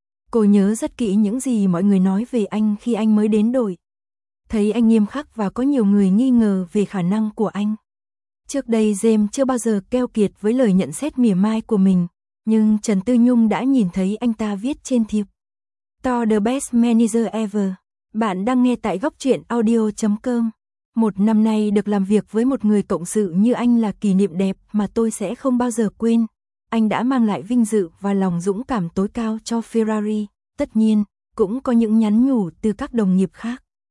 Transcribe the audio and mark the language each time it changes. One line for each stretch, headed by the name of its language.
Vietnamese: Cô nhớ rất kỹ những gì mọi người nói về anh khi anh mới đến đội. Thấy anh nghiêm khắc và có nhiều người nghi ngờ về khả năng của anh. Trước đây James chưa bao giờ keo kiệt với lời nhận xét mỉa mai của mình, nhưng Trần Tư Nhung đã nhìn thấy anh ta viết trên thiệp.
English: To the best manager ever.
Vietnamese: Bạn đang nghe tại gocchuyenaudio.com. Một năm nay được làm việc với một người cộng sự như anh là kỷ niệm đẹp mà tôi sẽ không bao giờ quên. Anh đã mang lại vinh dự và lòng dũng cảm tối cao cho Ferrari. Tất nhiên, cũng có những nhắn nhủ từ các đồng nghiệp khác.